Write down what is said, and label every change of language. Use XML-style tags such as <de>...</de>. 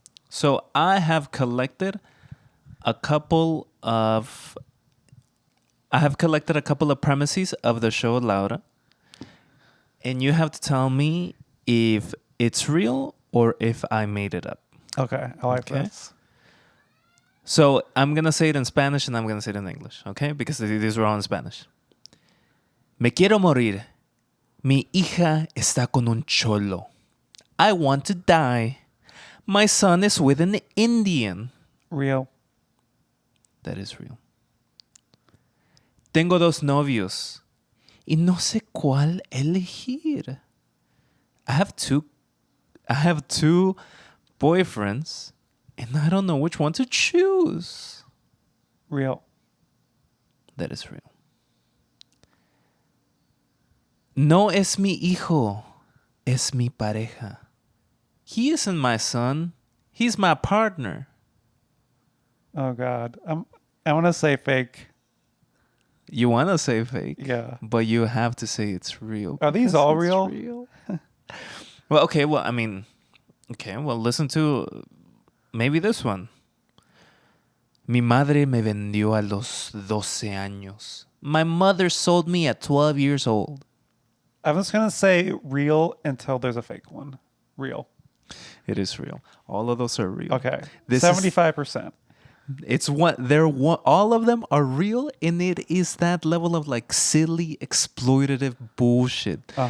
<en>So I have collected a couple of premises of the show Laura, and you have to tell me if it's real or if I made it up. Okay, I like this. So I'm going to say it in Spanish and I'm going to say it in English, okay? Because these were all in Spanish.</en> <es>Me quiero morir. Mi hija está con un cholo.</es> <en>I want to die. My son is with an Indian. Real. That is real.</en> <es>Tengo dos novios. Y no sé cuál elegir.</es> <en>I have two boyfriends, and I don't know which one to choose. Real. That is real.</en> <es>No es mi hijo, es mi pareja.</es> <en>He isn't my son. He's my partner. Oh God, I want to say fake. You want to say fake? Yeah. But you have to say it's real. Are these all real? Well, okay. Well, I mean, okay. Well, listen to maybe this one.</en> <es>Mi madre me vendió a los 12 años.</es> <en>My mother sold me at 12 years old. I was going to say real until there's a fake one. Real. It is real. All of those are real. Okay. 75%. It's what all of them are real, and it is that level of like silly exploitative bullshit.</en>